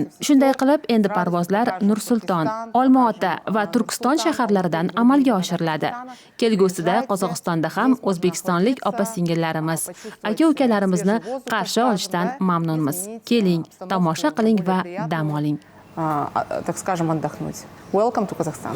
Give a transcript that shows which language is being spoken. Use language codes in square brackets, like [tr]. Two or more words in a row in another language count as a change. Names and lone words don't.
[uz] Shunday qilib, endi parvozlar Nur-Sulton, Olma-ota va Turkiston shaharlaridan amalga oshiriladi. Kelgusida Qozog'istonda ham o'zbekistonlik opa-singillarimiz, aka-ukalarimizni qarshi olishdan mamnunmiz. Keling, tomosha qiling va dam oling. [ru] Так скажем, отдохнуть. [en] Welcome to Kazakhstan.